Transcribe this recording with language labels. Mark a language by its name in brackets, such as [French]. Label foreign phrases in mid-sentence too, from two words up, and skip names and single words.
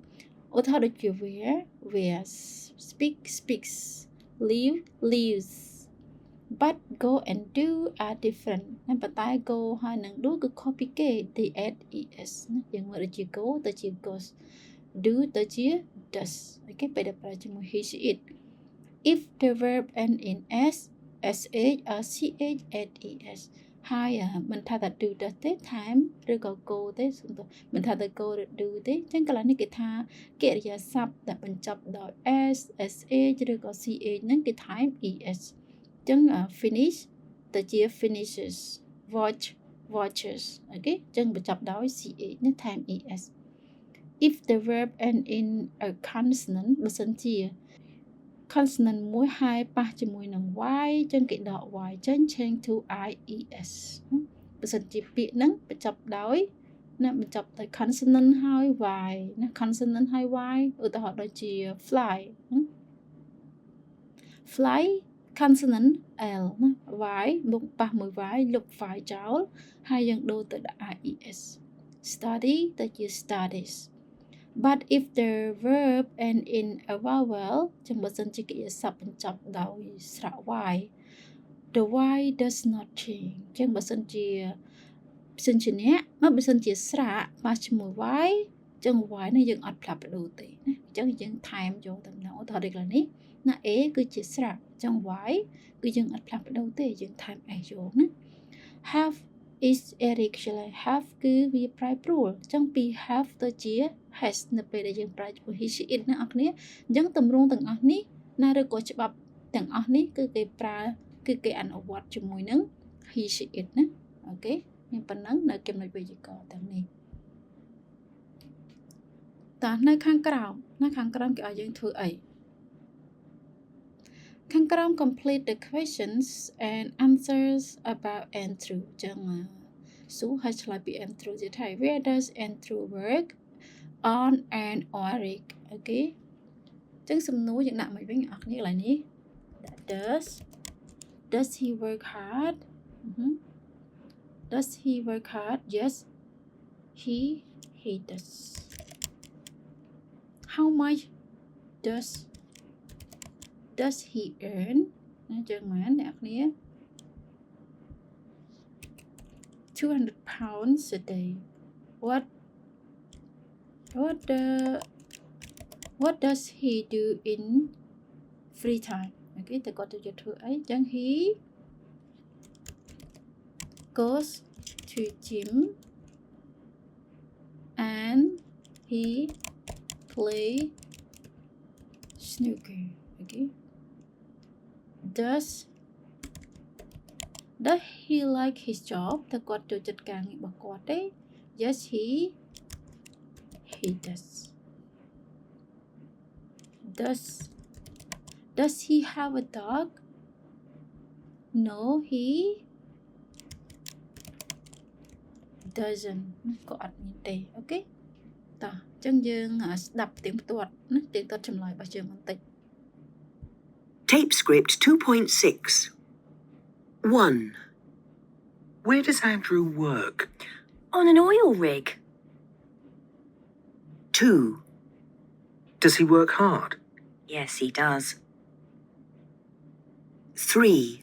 [Khmer] ឧទាហរណ៍ដូចជា [English] wears speaks live lives but go and do are different [Khmer] ណាប៉ុន្តែ go ហើយនឹង do គឺខុសពីគេ [English] they add es [Khmer] ណាយើងមើលដូចជា go ទៅជា goes do ទៅជា does អូខេ ពេលដែលប្រើជាមួយ [English] he she it if the verb end in s sh or ch add es [Khmer] ហើយមិនថាតែ [English] do does [Khmer] ទេថែមឬក៏ go ទេមិន ថាតែ go ឬ do ទេអញ្ចឹងកន្លែងនេះគេថាកិរិយាសព្ទដែលបញ្ចប់ដោយ [English] s sh [Khmer] ឬក៏ ch ហ្នឹងគេថែម es ចឹង finish ទៅជា [English] finishes watch watches [Khmer] អូខេចឹងបញ្ចប់ដោយ ch នេះថែម [English] es if the verb end in a consonant [Khmer] បើសិនជា consonant មួយហើយប៉ះជាមួយនឹង y ចឹងគេដក y ចេញ [English] change to ies [Khmer] បើសិនជាពាក្យហ្នឹងបញ្ចប់ដោយណាបញ្ចប់ដោយ consonant ហើយ y ណា consonant ហើយ y ឧទាហរណ៍ដូចជា fly [English] fly consonant l [Khmer] ណា y មុខប៉ះមួយ y លុប y ចោលហើយយើងដូរទៅដាក់ [English] ies study [Khmer] ទៅជា studies [English] but if the verb end in a vowel [Khmer] ចឹងបើសិនជាកិរិយាសព្ទបញ្ចប់ដោយ ស្រៈ [English] y the y does not change [Khmer] ចឹងបើសិនជាអ្នកបើសិនជាស្រៈប៉ះជាមួយ y ចឹង y នេះយើងអត់ផ្លាស់ប្ដូរទេណាអញ្ចឹង យើងថែមយកទៅដល់ឧទាហរណ៍ដូចនេះណា a គឺជាស្រៈអញ្ចឹង y គឺយើងអត់ផ្លាស់ប្ដូរទេយើងថែម s យកណា [English] have is irregular have [Khmer] គឺវាប្រែប្រួលអញ្ចឹងពី have ទៅជា has នៅពេលដែលយើងប្រើជាមួយ [English] he she it [Khmer] ណាអ្នកគ្នាអញ្ចឹងទម្រង់ទាំងអស់នេះណាឬក៏ច្បាប់ទាំងអស់នេះគឺគេប្រើគឺគេអនុវត្តជាមួយនឹង [English] he she it [Khmer] ណាអូខេមានប៉ុណ្ណឹងនៅចំណុចវេយ្យាករណ៍ទាំងនេះ តោះនៅខាងក្រោមគេឲ្យយើងធ្វើអីខាងក្រោម [English] complete the questions and answers about Andrew [Khmer] ចឹងសួរឲ្យឆ្លើយពី Andrew ទៀតហើយ [English] where does Andrew work on and Oric [Khmer] អូខេចឹងសំណួរយើងដាក់មកវិញអ្នកនរកន្លែងនេះ [English] does he work hard does he work hard yes he does how much does he earn [Khmer] ណាចឹងមែនអ្នកគ្នា [English] 200 pounds a day what does he do in free time [Khmer] អូខេតើគាត់ទៅធ្វើអីចឹង [English] he goes to gym and he play snooker អូខេ does he like his job [Khmer] តើគាត់ចូលចិត្តការងាររបស់គាត់ទេ [English] yes he does he have a dog no he doesn't [Khmer] ក៏អត់មានទេអូខេតោះអញ្ចឹងយើងស្ដាប់ទៀងផ្ទាត់ណាទៀងទាត់ចម្លើយរបស់យើងបន្តិច [English] Tape script 2.6. 1. Where does Andrew work? On an oil rig. 2. Does he work hard? Yes, he does. 3.